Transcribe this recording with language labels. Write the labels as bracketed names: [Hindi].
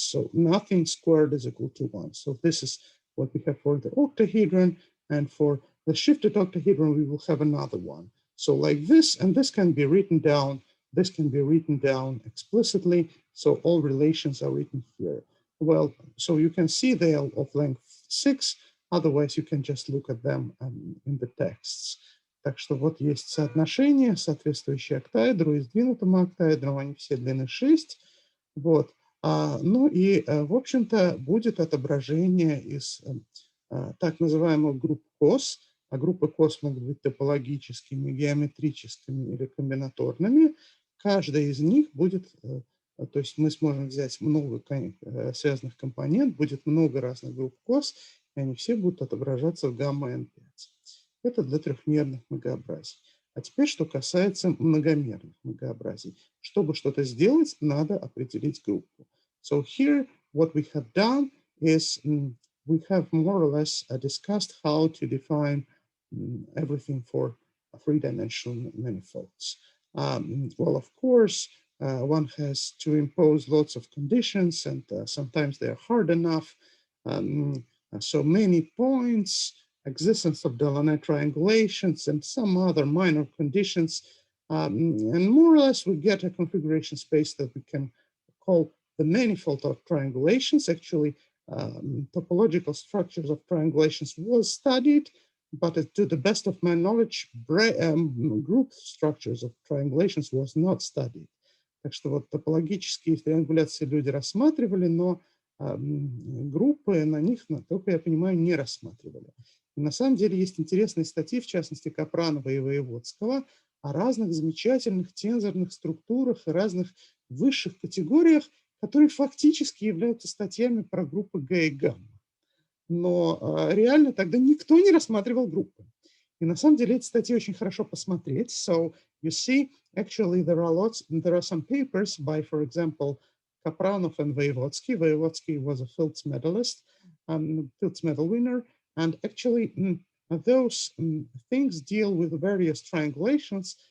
[English] So nothing squared is equal to 1. So this is what we have for the octahedron, and for the shifted octahedron, we will have another one. So like this, and this can be written down. This can be written down explicitly. So all relations are written here. Well, so you can see they are of length 6. Otherwise, you can just look at them in the texts. [Russian] Так что вот есть соотношение, соответствующее октаэдру, и сдвинутому октаэдру, они все длины 6. Вот. Ну и, в общем-то, будет отображение из так называемых групп КОС. А группы КОС могут быть топологическими, геометрическими или комбинаторными. Каждая из них будет, то есть мы сможем взять много связанных компонент, будет много разных групп КОС, и они все будут отображаться в гамма-n5. Это для трехмерных многообразий. А теперь, что касается многомерных многообразий. Чтобы что-то сделать, надо определить группу. [English] So here, what we have done is we have more or less discussed how to define everything for three-dimensional manifolds. Well, of course, one has to impose lots of conditions, and sometimes they're hard enough. So many points, existence of Delaunay triangulations, and some other minor conditions. And more or less, we get a configuration space that we can call the manifold of triangulations. Actually, topological structures of triangulations was studied, but to the best of my knowledge, group structures of triangulations was not studied. [Russian] Так что вот топологические триангуляции люди рассматривали, но группы на них, только я понимаю, не рассматривали. И на самом деле есть интересные статьи, в частности, Капранова и Воеводского, о разных замечательных тензорных структурах и разных высших категориях, которые фактически являются статьями про группы Г и гамма. Но реально тогда никто не рассматривал группы. И на самом деле эти статьи очень хорошо посмотреть. [English] So you see, actually there are some papers by, for example, Kapranov and Voevodsky. Voevodsky was a Fields medalist, Fields medal winner, and actually those things deal with various triangulations.